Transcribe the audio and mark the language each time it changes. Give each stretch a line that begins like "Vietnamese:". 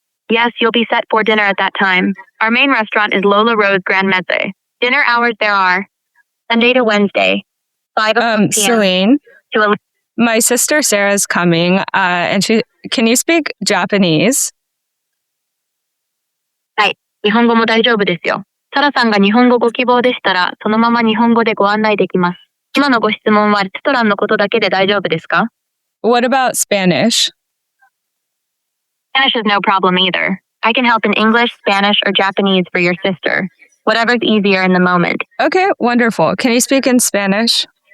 English: Yes, you'll be set for dinner at that time. Our main restaurant is Lola Rose Grand Meze. Dinner hours there are Sunday to Wednesday, 5 p.m. Celine, my sister Sarah's coming, and can you speak Japanese?
Japanese: はい、日本語も大丈夫ですよ。サラさんが日本語ご希望でしたら、そのまま日本語でご案内できます。今のご質問はレストランのことだけで大丈夫ですか?
English: What about Spanish? Spanish is no problem either. I can help in English, Spanish, or Japanese for your sister. Whatever's easier in the moment. Okay, wonderful. Can you speak in Spanish?